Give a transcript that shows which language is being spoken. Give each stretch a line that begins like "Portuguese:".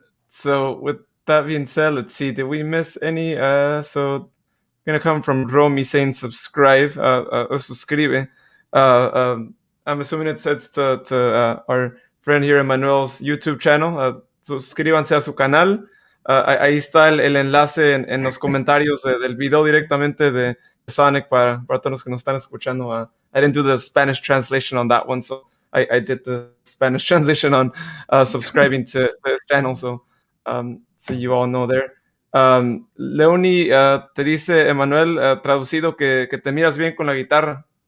English: So with that being said, let's see, did we miss any? So gonna come from Romy saying subscribe, or suscribe. I'm assuming it says to our friend here, Emanuel's YouTube channel.
Spanish: Suscríbanse a su canal. Ahí está el enlace en los comentarios del video directamente de Sonic para todos los que nos están escuchando.
English: I didn't do the Spanish translation on that one, so I did the Spanish translation on subscribing to the channel, so you all know there.
Spanish: Leonie te dice, Emanuel, traducido, que te miras bien con la guitarra.